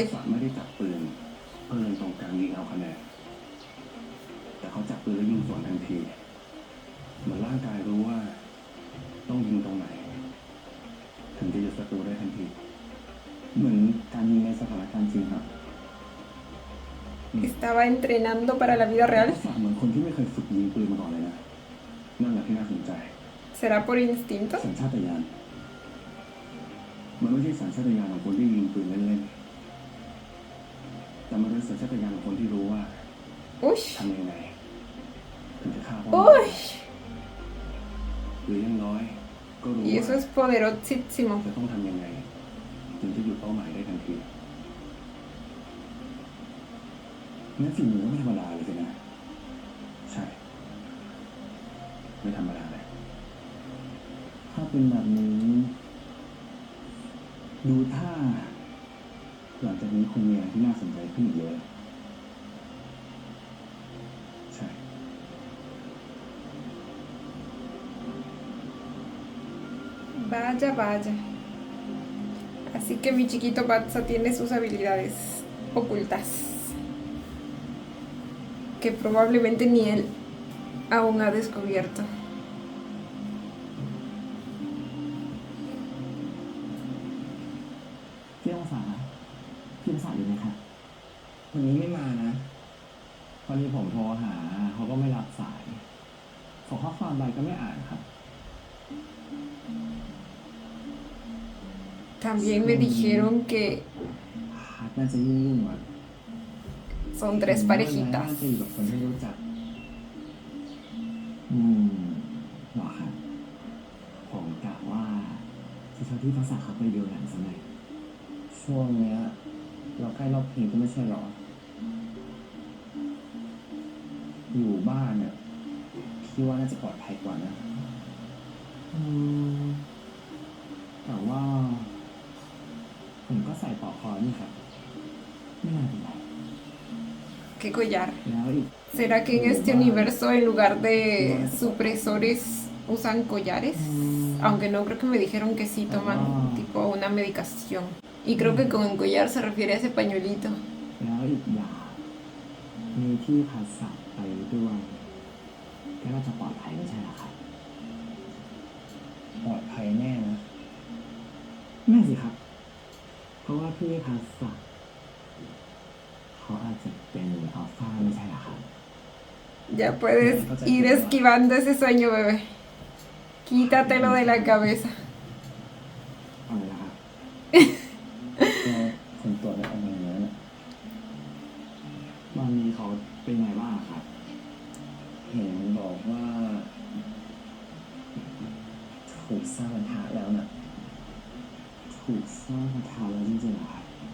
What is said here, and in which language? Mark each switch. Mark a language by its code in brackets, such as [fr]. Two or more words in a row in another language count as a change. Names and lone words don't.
[th] ศักดิ์ไม่ได้จับปืนเพื่อเล็งตรงกลางยิงเอาคะแนนแต่เขาจับปืนแล้วยิงสวนทันทีเหมือนร่างกายรู้ว่าต้องยิงตรงไหนถึงจะหยุดศัตรูได้ทันทีเหมือนการยิงในสถานการณ์จริงครับ [es] Estaba entrenando para la vida real. [th] ทักษะเหมือนคนที่ไม่เคยฝึกยิงปืนมาก่อนเลยนะนั่นแหละที่น่าสนใจ [es] ¿Será por instinto? [th] สัญชาตญาณมันไม่ใช่สัญชาตญาณของคนที่ยิงปืนเล่นๆแต่มันเป็นสัญชาตญาณของคนที่รู้ว่า Uy. ทำยังไงถึงจะฆ่าเป้าหมาย Uy. หรืออยังน้อยก็รู้ [es] Y eso [th] ว่า [es] es poderosísimo. [th] จะต้องทำยังไงถึงจะหยุดเป้าหมายได้ทันทีงั้นฝีมือก็ไม่ธรรมดาเลยสินะใช่ไม่ธรรมดาเลยถ้าเป็นแบบนี้ดูท่าหลังจากนี้คงมีอะไรที่น่าสนใจขึ้นอีกเยอะใช่ [es] Vaya, vaya. Así que mi chiquito Batsa tiene sus habilidades ocultas, que probablemente ni él aún ha descubierto. [th] พี่องศาพี่องศาอยู่ไหมครับวันนี้ไม่มานะพอดีผมโทรหาเขาก็ไม่รับสายส่งข้อความไปก็ไม่อ่านครับ [es] También me dijeron que [th] ฮัทน่าจะยุ่งๆอ่ะ [es] son 3 [th] น่า [es] parejitas. [th] จะอยู่กับคนที่รู้จักหรอครับผมกะว่าจะชอบที่ภาษาเขาไปดูหนังสักหน่อยช่วงเนี้ยเราใกล้รอบพีก็ไม่ใช่หรออยู่บ้านเนี่ยพี่ว่าน่าจะปลอดภัยกว่านะแต่ว่าผมก็ใส่ปลอกคอนี่ครับไม่น่าเป็นไร [es] ¿Qué collar? [th] แล้วอีก [es] ¿Será que en este universo en lugar de supresores usan collares? Aunque no creo que me dijeron que sí toman tipo una medicación. Y creo que con collar se refiere a ese pañuelito. [th] แล้วอีกอย่างมีที่พักสัตว์ไปด้วยก็น่าจะปลอดภัยไม่ใช่หรอครับปลอดภัยแน่นะแน่สิครับเพราะว่าพี่พักสัตว์เขาอาจจะเป็นอัลฟาไม่ใช่หรอครับ [es] Ya puedes ir esquivando ese sueño, bebé. Quítatelo de la cabeza. [th] เอาเลยนะครับก็คนตรวจได้ประมาณนั้นตอนนี้เขาเป็นไงบ้างครับเห็นบอกว่าถูกสร้างปัญหาแล้วนะถูกสร้างปัญหาแล้วจริงๆเหรอครับ